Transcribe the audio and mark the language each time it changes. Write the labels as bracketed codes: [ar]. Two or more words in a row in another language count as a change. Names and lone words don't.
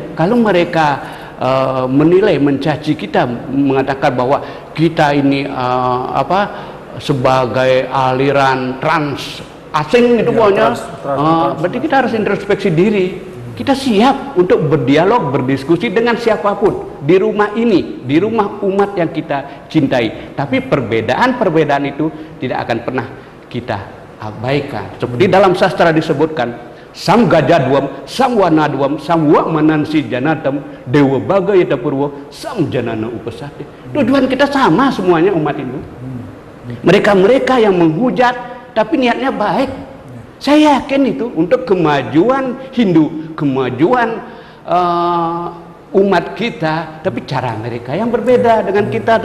[id] Kalau mereka menilai, mencaci kita, mengatakan bahwa kita ini sebagai aliran trans asing itu pokoknya, berarti kita harus introspeksi diri. Kita siap untuk berdialog, berdiskusi dengan siapapun di rumah ini, di rumah umat yang kita cintai. Tapi perbedaan itu tidak akan pernah kita abaikan. Seperti dalam sastra disebutkan, [sa] sam gajaduam, sam wanaduam, sam wakmanansi janatam, dewa bagayata purwo, sam janana upasati. [id] Tujuan kita sama semuanya umat Hindu. Mereka yang menghujat, tapi niatnya baik. Saya yakin itu untuk kemajuan Hindu, kemajuan umat kita, tapi cara mereka yang berbeda dengan kita.